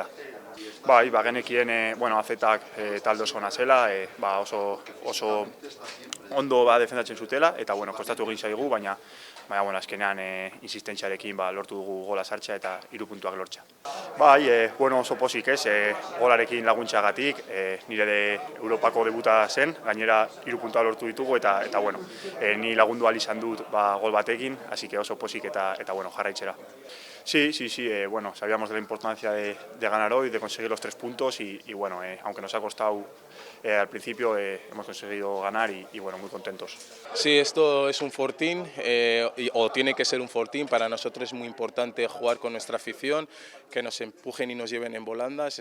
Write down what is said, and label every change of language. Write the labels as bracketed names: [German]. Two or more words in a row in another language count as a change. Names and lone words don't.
[Basque] Bai, bagenekien azetak talde oso ona zela, oso ondo defendatzen zutela, eta kostatu egin zaigu, baina azkenean insistentziarekin lortu dugu gola sartzea eta 3 puntuak lortzea. Bai, oso pozik ez, golarekin laguntzeagatik, nire Europako debuta zen, gainera 3 puntuak lortu ditugu, eta ni lagundu ahal izan dut gol batekin, [Spanish] así que [Basque] oso pozik eta jarraitzera. [Spanish] Sí, sabíamos de la importancia de ganar hoy, de conseguir los 3 puntos y aunque nos ha costado al principio, hemos conseguido ganar y muy contentos. Sí, esto es un fortín, o tiene que ser un fortín. Para nosotros es muy importante jugar con nuestra afición, que nos empujen y nos lleven en volandas.